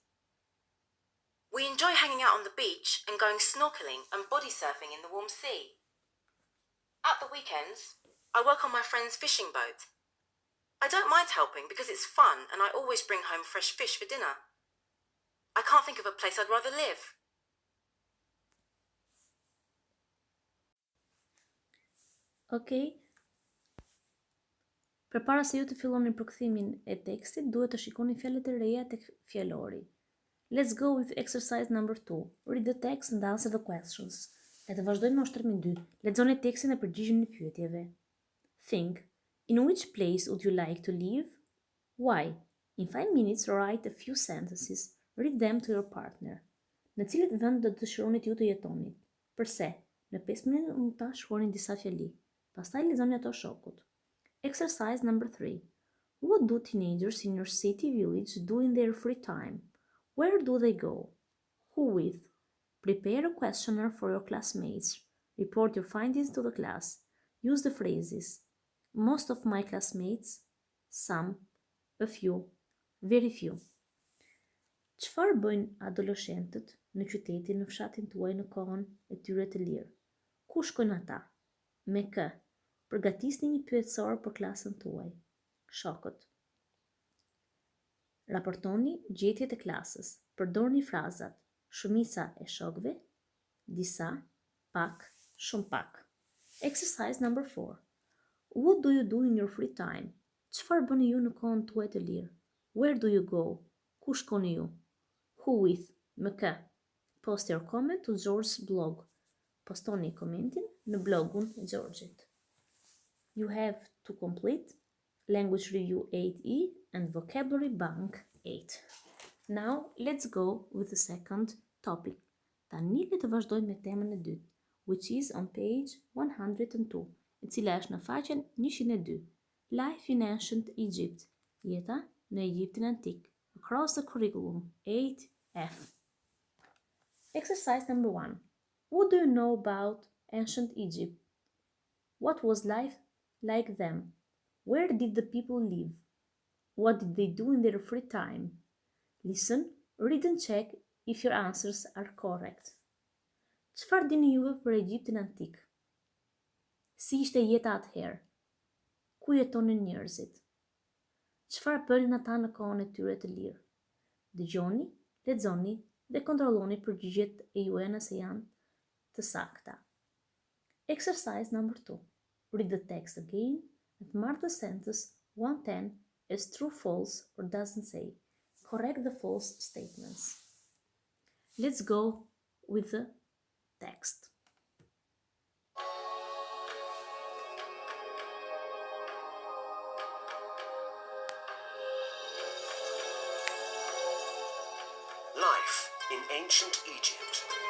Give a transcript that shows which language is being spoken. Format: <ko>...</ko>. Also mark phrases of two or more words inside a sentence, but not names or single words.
<en>We enjoy hanging out on the beach and going snorkeling and body surfing in the warm sea. At the weekends, I work on my friend's fishing boat. I don't mind helping because it's fun and I always bring home fresh fish for dinner. I can't think of a place I'd rather live. Okay.</en> <sq>Përpara se ju të filloni përkthimin e tekstit, duhet të shikoni fjalët e reja tek fjalori.</sq> <en>Let's go with exercise number 2. Read the text and answer the questions.</en> <sq>Le të vazhdojmë me ushtrimin 2. Lexoni tekstin dhe përgjigjeni pyetjeve.</sq> <en>Think. In which place would you like to live? Why? In 5 minutes, write a few sentences. Read them to your partner.</en> <sq>Në cilët vend do të dëshironi ju të jetoni? Përse? Në 5 minuta shkruani disa fjali. Pastaj lexoni ato shokut.</sq> <en>Exercise number 3. What do teenagers in your city village do in their free time? Where do they go? Who with? Prepare a questionnaire for your classmates. Report your findings to the class. Use the phrases: most of my classmates, some, a few, very few.</en> <sq>Çfarë bëjnë adoleshentët në qytetin në fshatin tuaj në kohën e tyre të lirë? Ku shkojnë ata? Me kë? Përgatisni një pyetësor për klasën tuaj. Shokët. Raportoni gjetjet e klasës. Përdorni frazat: shumica e shokëve, disa, pak, shumë pak.</sq> <en>Exercise number 4. What do you do in your free time?</en> <sq>Çfarë bëni ju në kohën tuaj të lirë?</sq> <en>Where do you go?</en> <sq>Ku shkoni ju?</sq> <en>Who with?</en> <sq>Me kë?</sq> <en>Post your comment to George's blog.</en> <sq>Postoni komentin në blogun e Georgit.</sq> <en>You have to complete Language Review 8E and Vocabulary Bank 8. Now, let's go with the second topic.</en> <sq>Tani le të vazhdojmë me temën e dytë,</sq> <en>which is on page 102,</en> <sq>e cila është në faqen 102.</sq> <en>Life in Ancient Egypt.</en> <sq>Jeta në Egjiptin antik.</sq> <en>Across the curriculum 8F. Exercise number 1. What do you know about ancient Egypt? What was life like then? Where did the people live? What did they do in their free time? Listen, read and check if your answers are correct.</en> <sq>Çfarë dini juve për Egjiptin antik? Si ishte jeta atëherë? Ku jetonin njerëzit? Çfarë bënin ata në kohën e tyre të lirë? Dëgjoni, lexoni dhe kontrolloni përgjigjet e juaja nëse janë të sakta.</sq> <en>Exercise number 2. Read the text again and mark the sentence 110 as true, false, or doesn't say. Correct the false statements. Let's go with the text. Life in ancient Egypt.</en>